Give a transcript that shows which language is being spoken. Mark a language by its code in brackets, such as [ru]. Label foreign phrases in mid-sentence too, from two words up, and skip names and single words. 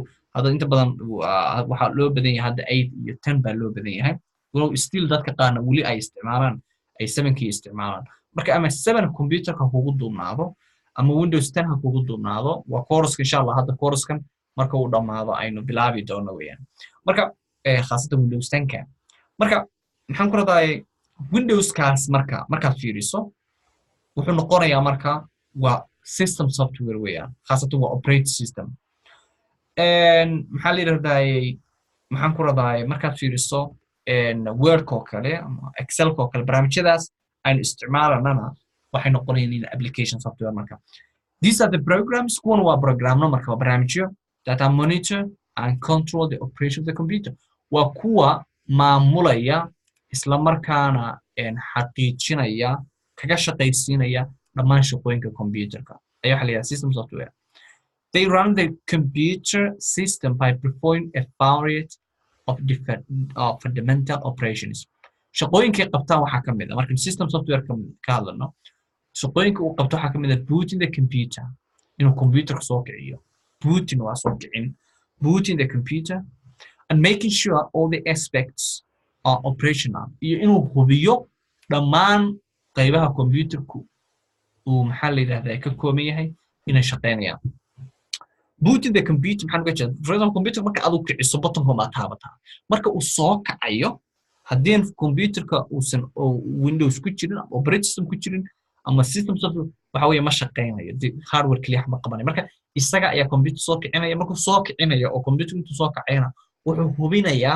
[so] hada inta badan waxa loo badan yahay hada 8 iyo 10 baa loo badan yahay walow still dadka qaarna wali ay isticmaalaan ay 7kii isticmaalaan marka ama 7 computer-ka kugu duubnaado ama Windows 10 ha kugu duubnaado waa course [ar] insha Allah [so] hada course-kan marka uu dhamaado aynu bilaabi doono weeyaan marka khaasatan Windows 10ka marka maxaan ku raday Windows-kaas marka fiiriso wuxuu noqonayaa marka waa [en] system software [so] weeyaan khaasatan waa [en] operating system [so] maxaa la yiraahdaa maxaan ku raday marka fiiriso Word ko kale ama Excel ko kale barnaamijyadaas aan isticmaalana waxay noqonayaan application software marka [en] these are the programs [so] kuwan waa programno marka barnaamijyo [en] that monitor and control the operation of the computer [so] waa kuwa maamulaya isla markaana xaqiijinaya kaga shaqaysiinaya dhammaan shaqooyinka computerka ayaa waxa la yiraahdaa [en] system software they run the computer system by performing a variety of different fundamental operations [so] shaqooyinka qabtaan waxa kamid ah marka [en] system software [so] ka hadlano shaqooyinka uu qabto waxa kamid ah [en] booting the computer [so] inuu computerka soo kiciyo booting waa soo kicin [en] booting the computer and making sure all the aspects are operational [so] iyo inuu hubiyo dhammaan qaybaha computerku uu maxaa la yiraahdaa ka kooban yahay inay shaqeynayaan [en] booting the computer [so] maxaan uga jeedaa [en] for example [so] computer marka aad u kiciso button-ka ma taabataa marka uu soo kacayo haddii computerka uusan Windows ku jirin [en] operating system [so] ku jirin ama [en] system software [so] waxa weeye ma shaqeynayo hardware kaliya ma qabanayo marka isaga ayaa computer soo kicinaya markuu soo kicinayo oo computer intuu soo kacayna wuxuu hubinayaa